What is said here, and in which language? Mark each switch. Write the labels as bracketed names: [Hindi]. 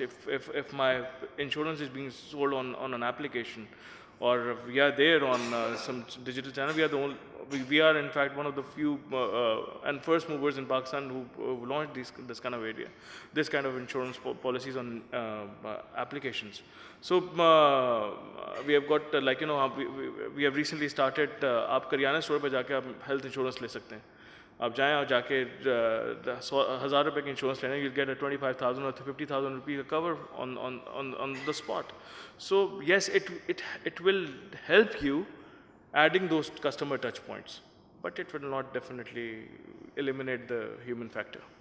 [English] If my insurance is being sold on an application, or we are there on some digital channel, we are in fact one of the few and first movers in Pakistan who launched this kind of insurance policies on applications. So we have got we have recently started. [Hindi] आप kirana store पे जाके आप health insurance ले सकते हैं. आप जाएं और जाके 1,000 रुपए की इंश्योरेंस लेना, [English] you'll get a 25,000 or 50,000 rupee cover on the spot. So yes, it will help you adding those customer touch points, but it will not definitely eliminate the human factor.